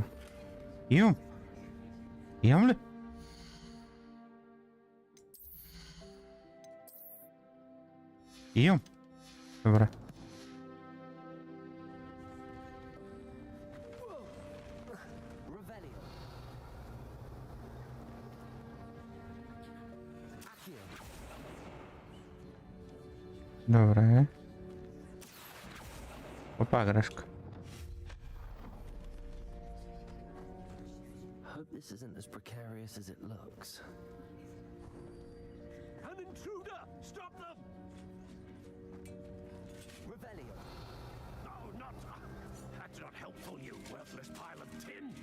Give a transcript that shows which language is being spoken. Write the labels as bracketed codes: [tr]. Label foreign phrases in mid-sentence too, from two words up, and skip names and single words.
[bg] Имам. Имам ли? Имам. Добре. Revelio. Accio. Добре. Опа, грешка. [en] Hope this isn't as precarious as it looks. An intruder! Stop them! Revelio. No, not... That's not helpful, you worthless pile of tin!